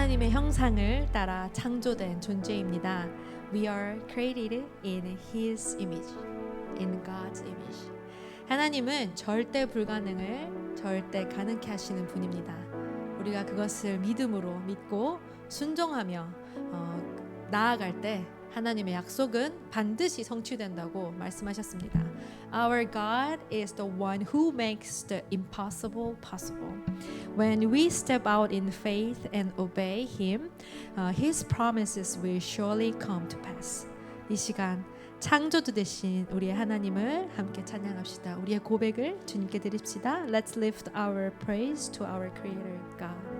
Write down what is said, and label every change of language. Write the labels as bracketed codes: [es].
[ko] 형상을 따라 창조된 존재입니다. [en] We are created in His image, in God's image. [ko] 하나님은 절대 불가능을 절대 가능케 하시는 분입니다. 우리가 그것을 믿고 순종하며 나아갈 때 하나님의 약속은 반드시 성취된다고 말씀하셨습니다. [en] Our God is the one who makes the impossible possible. When we step out in faith and obey Him, His promises will surely come to pass. [ko] 이 시간 창조주 되신 우리의 하나님을 함께 찬양합시다. 우리의 고백을 주님께 드립시다. [en] Let's lift our praise to our Creator God.